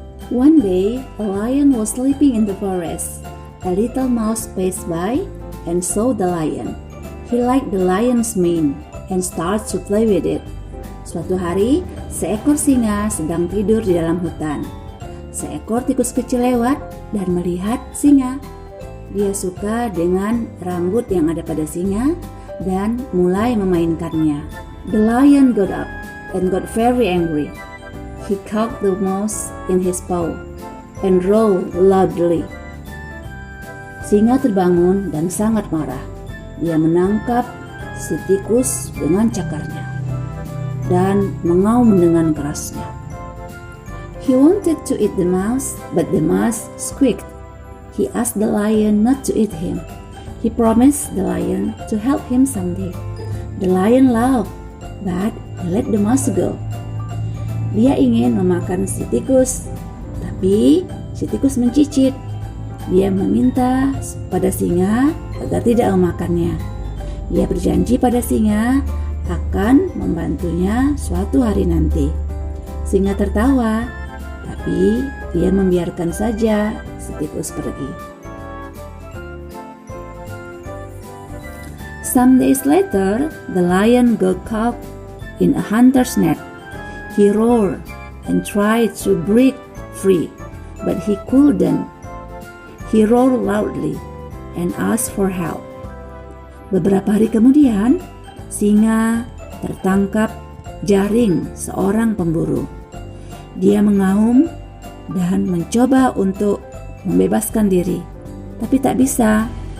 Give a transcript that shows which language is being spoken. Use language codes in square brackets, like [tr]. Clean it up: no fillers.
[en] One day, a lion was sleeping in the forest. A little mouse passed by and saw the lion. He liked the lion's mane and started to play with it. [id] Suatu hari, seekor singa sedang tidur di dalam hutan. Seekor tikus kecil lewat dan melihat singa. Dia suka dengan rambut yang ada pada singa dan mulai memainkannya. [en] The lion got up and got very angry. He caught the mouse in his paw and roared loudly. [id] Singa terbangun dan sangat marah. Dia menangkap si tikus dengan cakarnya dan mengaum dengan kerasnya. [en] He wanted to eat the mouse, but the mouse squeaked. He asked the lion not to eat him. He promised the lion to help him someday. The lion laughed, but he let the mouse go. [id] Dia ingin memakan si tikus, tapi si tikus mencicit. Dia meminta pada singa agar tidak memakannya. Dia berjanji pada singa akan membantunya suatu hari nanti. Singa tertawa, tapi dia membiarkan saja si tikus pergi. [en] Some days later, the lion got caught in a hunter's net. He roared and tried to break free, but he couldn't. He roared loudly and asked for help. [id] Beberapa hari kemudian, singa tertangkap jaring seorang pemburu. Dia mengaum dan mencoba untuk membebaskan diri, tapi tak bisa.